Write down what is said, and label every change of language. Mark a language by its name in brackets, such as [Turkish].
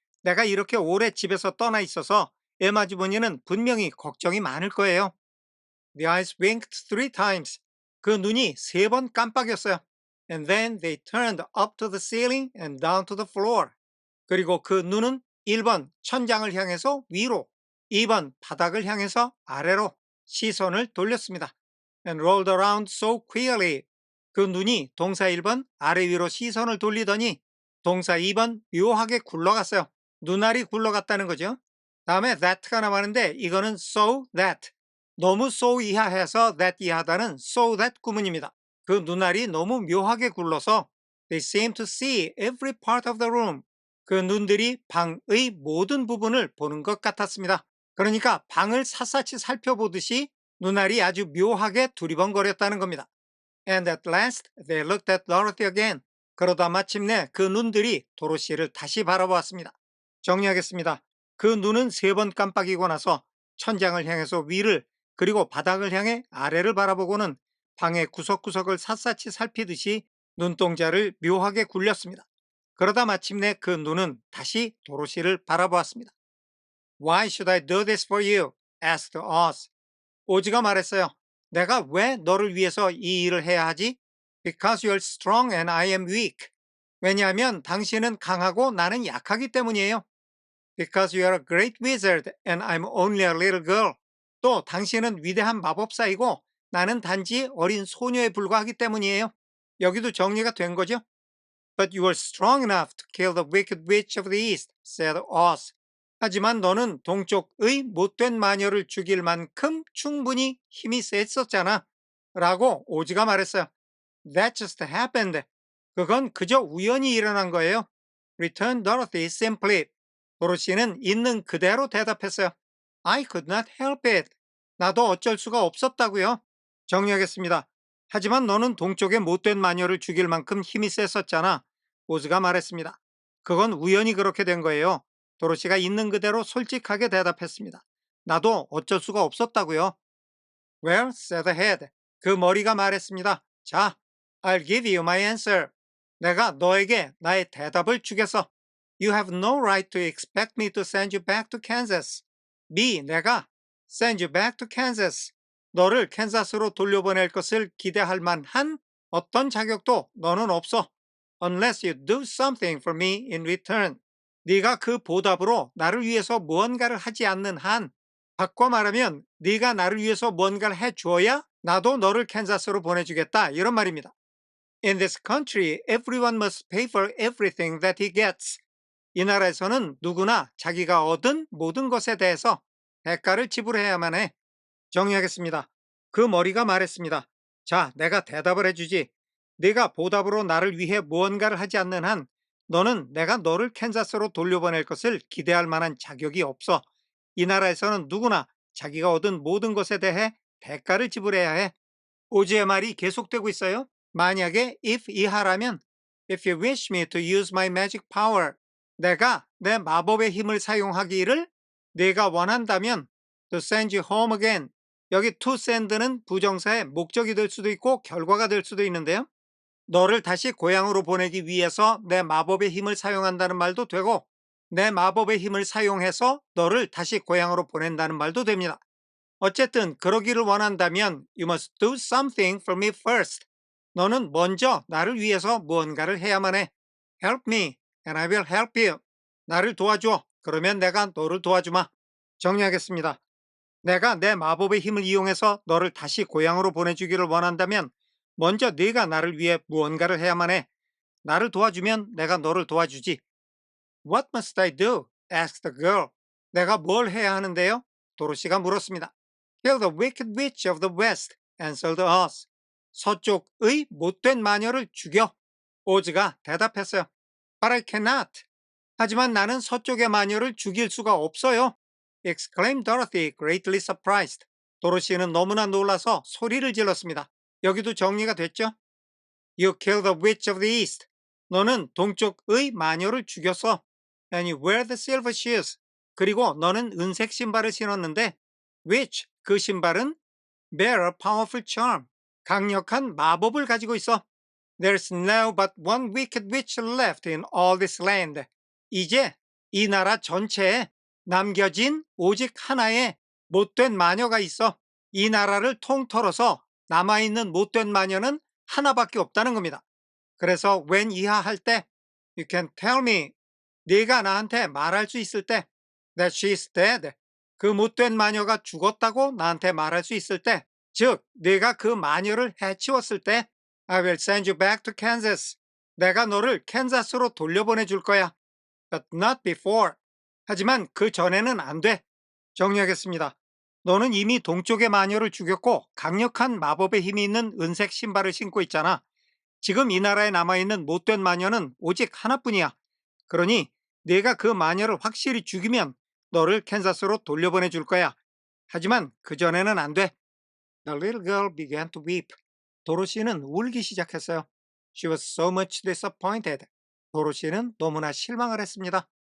[Korean] 내가 이렇게 오래 집에서 떠나 있어서 엠 아주머니는 분명히 걱정이 많을 거예요. [English] The eyes winked 3 times. [Korean] 그 눈이 3번 깜빡였어요. [English] And then they turned up to the ceiling and down to the floor. [Korean] 그리고 그 눈은 1번 천장을 향해서 위로, 2번 바닥을 향해서 아래로 시선을 돌렸습니다. [English] And rolled around so queerly. [Korean] 그 눈이 동사 1번 아래 위로 시선을 돌리더니 동사 2번 묘하게 굴러갔어요. 눈알이 굴러갔다는 거죠. 다음에 that가 남았는데 이거는 so that. 너무 so 이하해서 that 이하다는 so that 구문입니다. 그 눈알이 너무 묘하게 굴러서 [English] they seem to see every part of the room. [Korean] 그 눈들이 방의 모든 부분을 보는 것 같았습니다. 그러니까 방을 샅샅이 살펴보듯이 눈알이 아주 묘하게 두리번거렸다는 겁니다. [English] And at last they looked at Dorothy again. [Korean] 그러다 마침내 그 눈들이 도로시를 다시 바라보았습니다. 정리하겠습니다. 그 눈은 3번 깜빡이고 나서 천장을 향해서 위를 그리고 바닥을 향해 아래를 바라보고는 방의 구석구석을 샅샅이 살피듯이 눈동자를 묘하게 굴렸습니다. 그러다 마침내 그 눈은 다시 도로시를 바라보았습니다. [English] Why should I do this for you? asked Oz. [Korean] 오즈가 말했어요. 내가 왜 너를 위해서 이 일을 해야 하지? [English] Because you're strong and I am weak. [Korean] 왜냐하면 당신은 강하고 나는 약하기 때문이에요. [English] Because you are a great wizard and I'm only a little girl. [Korean] 또 당신은 위대한 마법사이고 나는 단지 어린 소녀에 불과하기 때문이에요. 여기도 정리가 된 거죠? [English] But you are strong enough to kill the wicked witch of the east, said Oz. [Korean] 하지만 너는 동쪽의 못된 마녀를 죽일 만큼 충분히 힘이 셌었잖아. 라고 오즈가 말했어요. [English] That just happened. [Korean] 그건 그저 우연히 일어난 거예요. [English] Returned Dorothy simply. [Korean] 도로시는 있는 그대로 대답했어요. [English] I could not help it. [Korean] 나도 어쩔 수가 없었다고요. 정리하겠습니다. 하지만 너는 동쪽의 못된 마녀를 죽일 만큼 힘이 셌었잖아. 오즈가 말했습니다. 그건 우연히 그렇게 된 거예요. 도로시가 있는 그대로 솔직하게 대답했습니다. 나도 어쩔 수가 없었다고요. [English] Well, said the head. [Korean] 그 머리가 말했습니다. 자, [English] I'll give you my answer. [Korean] 내가 너에게 나의 대답을 주겠어. [English] You have no right to expect me to send you back to Kansas. 내가 send you back to Kansas. [Korean] 너를 캔자스로 돌려보낼 것을 기대할 만한 어떤 자격도 너는 없어. [English] Unless you do something for me in return. [Korean] 네가 그 보답으로 나를 위해서 무언가를 하지 않는 한, 바꿔 말하면 네가 나를 위해서 뭔가를 해줘야 나도 너를 캔자스로 보내주겠다 이런 말입니다. [English] In this country, everyone must pay for everything that he gets. [Korean] 이 나라에서는 누구나 자기가 얻은 모든 것에 대해서 대가를 지불해야만 해. 정리하겠습니다. 그 머리가 말했습니다. 자, 내가 대답을 해주지. 네가 보답으로 나를 위해 무언가를 하지 않는 한 너는 내가 너를 캔자스로 돌려보낼 것을 기대할 만한 자격이 없어. 이 나라에서는 누구나 자기가 얻은 모든 것에 대해 대가를 지불해야 해. 오즈의 말이 계속되고 있어요. [English] 만약에 if 이하라면 if you wish me to use my magic power, [Korean] 내가 내 마법의 힘을 사용하기를 네가 원한다면 [English] to send you home again. [Korean] 여기 to send는 부정사의 목적이 될 수도 있고 결과가 될 수도 있는데요. 너를 다시 고향으로 보내기 위해서 내 마법의 힘을 사용한다는 말도 되고 내 마법의 힘을 사용해서 너를 다시 고향으로 보낸다는 말도 됩니다. 어쨌든 그러기를 원한다면 [English] You must do something for me first. [Korean] 너는 먼저 나를 위해서 무언가를 해야만 해. [English] Help me and I will help you. [Korean] 나를 도와줘. 그러면 내가 너를 도와주마. 정리하겠습니다. 내가 내 마법의 힘을 이용해서 너를 다시 고향으로 보내주기를 원한다면 먼저 네가 나를 위해 무언가를 해야만 해. 나를 도와주면 내가 너를 도와주지. [English] What must I do? asked the girl. [Korean] 내가 뭘 해야 하는데요? 도로시가 물었습니다. [English] Kill the wicked witch of the west, answered Oz. [Korean] 서쪽의 못된 마녀를 죽여. 오즈가 대답했어요. [English] But I cannot. [Korean] 하지만 나는 서쪽의 마녀를 죽일 수가 없어요. [English] exclaimed Dorothy, greatly surprised. [Korean] 도로시는 너무나 놀라서 소리를 질렀습니다. 여기도 정리가 됐죠? [English] You kill the witch of the east. [Korean] 너는 동쪽의 마녀를 죽였어. [English] And you wear the silver shoes. [Korean] 그리고 너는 은색 신발을 신었는데 which, 그 신발은 [English] bear a powerful charm. [Korean] 강력한 마법을 가지고 있어. [English] There's now but one wicked witch left in all this land. [Korean] 이제 이 나라 전체에 남겨진 오직 하나의 못된 마녀가 있어. 이 나라를 통틀어서 남아있는 못된 마녀는 하나밖에 없다는 겁니다. 그래서 when 이하할 때 [English] You can tell me, [Korean] 네가 나한테 말할 수 있을 때 [English] that she's dead, [Korean] 그 못된 마녀가 죽었다고 나한테 말할 수 있을 때, 즉 네가 그 마녀를 해치웠을 때 [English] I will send you back to Kansas. [Korean] 내가 너를 캔자스로 돌려보내 줄 거야. [English] But not before. [Korean] 하지만 그 전에는 안 돼. 정리하겠습니다. 너는 이미 동쪽의 마녀를 죽였고 강력한 마법의 힘이 있는 은색 신발을 신고 있잖아. 지금 이 나라에 남아있는 못된 마녀는 오직 하나뿐이야. 그러니 네가 그 마녀를 확실히 죽이면 너를 캔자스로 돌려보내 줄 거야. 하지만 그 전에는 안 돼. [English] The little girl began to weep. [Korean] 도로시는 울기 시작했어요. [English] She was so much disappointed. [Korean] 도로시는 너무나 실망을 했습니다.